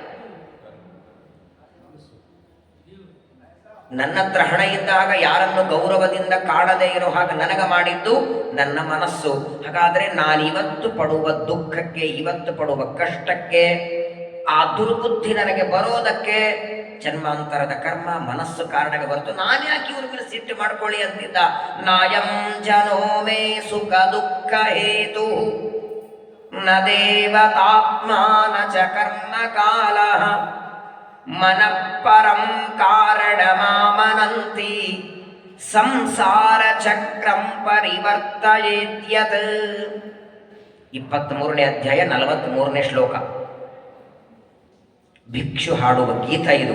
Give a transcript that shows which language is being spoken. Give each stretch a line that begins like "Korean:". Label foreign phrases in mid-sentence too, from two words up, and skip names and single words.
Kannada: ನನ್ನ ಹತ್ರ ಹಣ ಇದ್ದಾಗ ಯಾರನ್ನು ಗೌರವದಿಂದ ಕಾಣದೇ ಇರೋ ಹಾಗೆ ನನಗೆ ಮಾಡಿದ್ದು ನನ್ನ ಮನಸ್ಸು. ಹಾಗಾದ್ರೆ ನಾನಿವತ್ತು ಪಡುವ ದುಃಖಕ್ಕೆ, ಇವತ್ತು ಪಡುವ ಕಷ್ಟಕ್ಕೆ, ಆ ದುರ್ಬುದ್ಧಿ ನನಗೆ ಬರೋದಕ್ಕೆ ಜನ್ಮಾಂತರದ ಕರ್ಮ, ಮನಸ್ಸು ಕಾರಣಕ್ಕೆ ಬರುತ್ತು. ನಾನು ಯಾಕೆ ಇವ್ರ ಮೇಲೆ ಸಿಟ್ಟು ಮಾಡ್ಕೊಳ್ಳಿ ಅಂತಿದ್ದ.
Sanskrit: ನಾಯಂ ಜನೋ ಮೇ ಸುಖ ದುಃಖ ಹೇತು ನ ದೇವತಾತ್ಮಾನ ಚ ಕರ್ಮ ಕಾಲ ಮನಃಪರಂ ಕಾರಣಮಾಮನಂತಿ ಸಂಸಾರ ಚಕ್ರಂ ಪರಿವರ್ತಯೇತ್ಯತ್.
Kannada: 23ನೇ ಅಧ್ಯಾಯ 43ನೇ ಶ್ಲೋಕ. ಭಿಕ್ಷು ಹಾಡುವ ಗೀತ ಇದು.